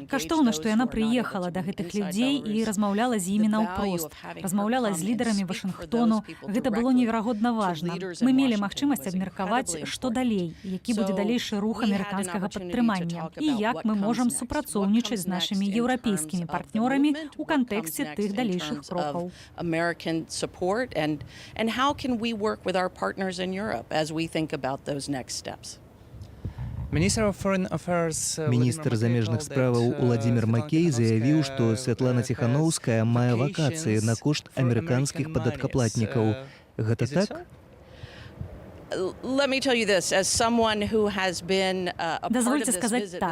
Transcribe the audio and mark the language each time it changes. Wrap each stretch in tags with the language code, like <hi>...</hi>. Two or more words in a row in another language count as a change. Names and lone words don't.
<be>Каштоўна, што яна прыехала да гэтых людзей і размаўляла з імі наўпрост, размаўляла з лідарамі Вашынгтону. Гэта было неверагодна важна. Мы мелі магчымасць абмеркаваць, што далей, які будзе далейшы рух амерыканскага падтрымання і як мы можам супрацоўнічаць з нашымі еўрапейскімі партнёрамі ў кантэксце тых далейшых крокаў.</be> <en>American support and how can we work with our partners in Europe as we think about those next steps.</en> <be>Міністр замежных справаў Уладзімір Макей заявіў, што Святлана Ціханаўская мае вакацыі на кошт амерыканскіх падаткаплатнікаў. Гэта так? Дазвольце сказаць так.</be>